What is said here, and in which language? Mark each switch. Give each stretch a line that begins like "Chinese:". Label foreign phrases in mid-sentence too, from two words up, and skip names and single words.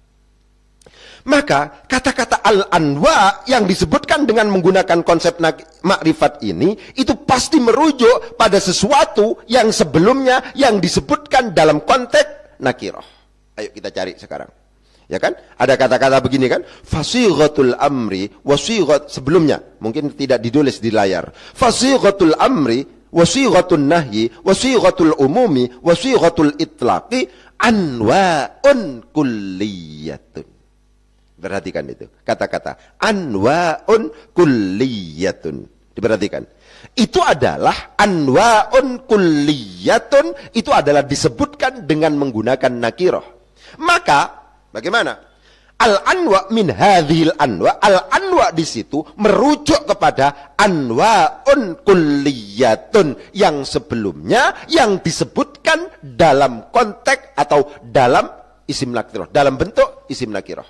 Indonesian: Maka kata-kata al-anwa yang disebutkan dengan menggunakan konsep makrifat ini itu pasti merujuk pada sesuatu yang sebelumnya yang disebutkan dalam konteks nakirah. Ayo kita cari sekarang. Ya kan? Ada kata-kata begini kan?
Arabic: فصيغة الأمر وصيغة
Indonesian: sebelumnya. Mungkin tidak ditulis di layar.
Arabic: فصيغة الأمر وصيغة النهي وصيغة العموم وصيغة الإطلاق أنواع كلية.
Indonesian: Perhatikan itu. Kata-kata
Arabic: أنواع كلية.
Indonesian: Diperhatikan. Itu adalah
Arabic: أنواع كلية,
Indonesian: itu adalah disebutkan dengan menggunakan nakirah. Maka bagaimana?
Arabic: الأنواع من هذه الأنواع، الأنواع
Indonesian: di situ merujuk kepada
Arabic: أنواع كلية
Indonesian: yang sebelumnya yang disebutkan dalam konteks atau dalam isim nakirah, dalam bentuk isim nakirah.